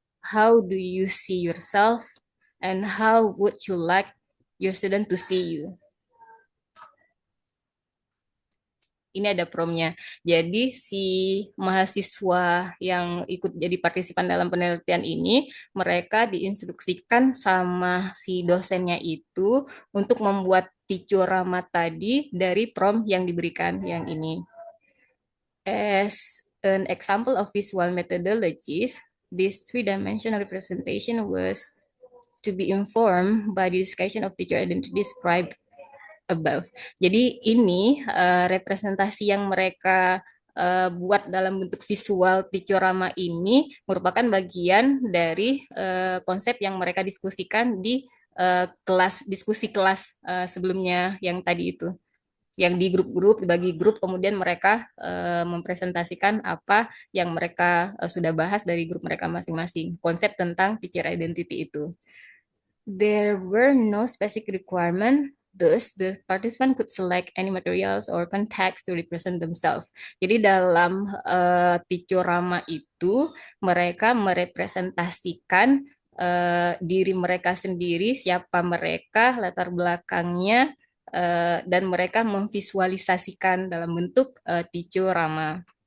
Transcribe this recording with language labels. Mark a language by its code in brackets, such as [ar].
[en] how do you see yourself, and how would you like your student to see you. [id] Ini ada promnya. Jadi si mahasiswa yang ikut jadi partisipan dalam penelitian ini, mereka diinstruksikan sama si dosennya itu untuk membuat diorama tadi dari prom yang diberikan yang ini. [en] As an example of visual methodologies, this three-dimensional representation was to be informed by the discussion of teacher identity described above. [id] Jadi ini representasi yang mereka buat dalam bentuk visual diorama ini merupakan bagian dari konsep yang mereka diskusikan di kelas diskusi kelas sebelumnya yang tadi itu, yang di grup-grup, dibagi grup, kemudian mereka mempresentasikan apa yang mereka sudah bahas dari grup mereka masing-masing, konsep tentang teacher identity itu. [en] There were no specific requirement. Thus, the participant could select any materials or context to represent themselves. [id] Jadi dalam diorama itu, mereka merepresentasikan diri mereka sendiri, siapa mereka, latar belakangnya, dan mereka memvisualisasikan dalam bentuk diorama.